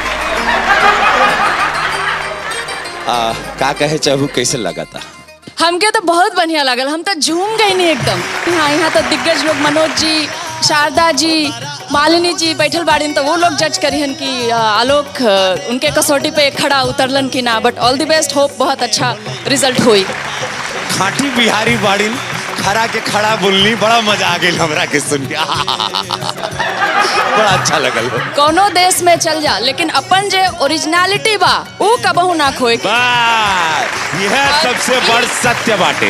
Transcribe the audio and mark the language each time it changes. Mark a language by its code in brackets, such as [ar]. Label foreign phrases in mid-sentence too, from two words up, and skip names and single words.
[bho] का कहे चाहू, कैसे लगा था? हमके तो बहुत बढ़िया लगल, हम तो झूम गई नहीं एकदम। यहाँ तो दिग्गज लोग मनोज जी, शारदा जी, मालिनी जी बैठल बाड़ीन, तो वो लोग जज करिहन कि आलोक उनके कसौटी पे खड़ा उतरलन कि ना। [en] but all the best, hope [bho] बहुत अच्छा रिजल्ट हुई। खाटी बिहारी बाड़ीन, खड़ा के खड़ा बोलनी, बड़ा मजा आ गई हमरा के सुन के। बड़ा अच्छा लगल। कोनो देश में चल जा, लेकिन अपन जे ओरिजिनलिटी बा ऊ कबहू ना खोए। यह सबसे बड़ सत्य बाटे।